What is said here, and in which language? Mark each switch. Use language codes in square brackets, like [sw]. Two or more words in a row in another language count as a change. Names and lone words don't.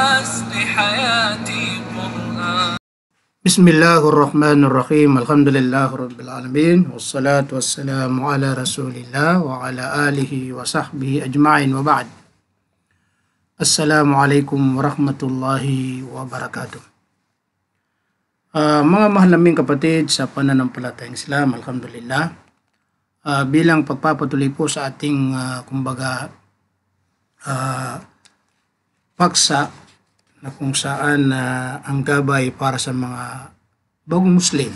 [ar] فصل حياتي قرآن. بسم الله الرحمن الرحيم. الحمد لله رب العالمين والصلاة والسلام على رسول الله وعلى آله وصحبه أجمعين وبعد. السلام عليكم ورحمة الله وبركاته. [tl] Mga mahal naming kapatid sa pananampalatayang Islam, alhamdulillah, bilang pagpapatuloy po sa ating paksa na kung saan ang gabay para sa mga bagong Muslim.